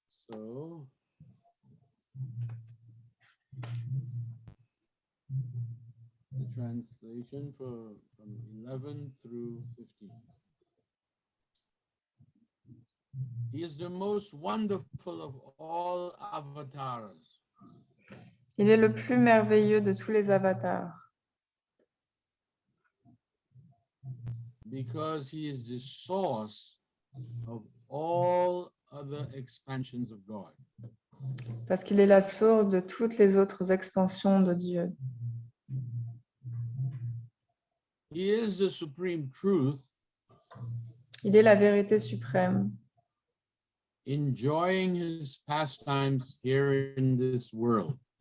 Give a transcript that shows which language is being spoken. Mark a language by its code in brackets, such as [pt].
[en] So the translation from 11 through 15. He is the most wonderful of all avatars. [fr] Il est le plus merveilleux de tous les avatars. [en] Because he is the source of all other expansions of God. [fr] Parce qu'il est la source de toutes les autres expansions de Dieu. [en] He is the supreme truth, [fr] Il est la vérité suprême, [en] enjoying his pastimes here in this world.